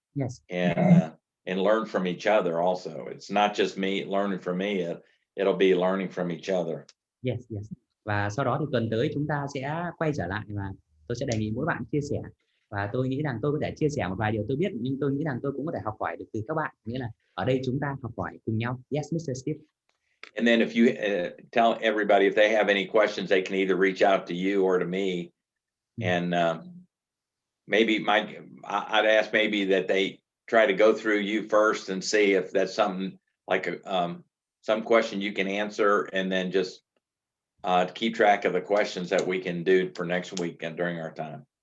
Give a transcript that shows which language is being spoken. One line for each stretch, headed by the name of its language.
English: Yes. And learn from each other also. It's not just me learning from me, it'll be learning from each other. Yes, yes.
Vietnamese: Và sau đó thì tuần tới chúng ta sẽ quay trở lại và tôi sẽ đề nghị mỗi bạn chia sẻ. Và tôi nghĩ rằng tôi có thể chia sẻ một vài điều tôi biết, nhưng tôi nghĩ rằng tôi cũng có thể học hỏi được từ các bạn. Nghĩa là ở đây chúng ta học hỏi cùng nhau.
English: Yes, Mr. Steve. And then if you tell everybody if they have any questions, they can either reach out to you or to me. And maybe I'd ask maybe that they try to go through you first and see if that's something like some question you can answer, and then just keep track of the questions that we can do for next week and during our time.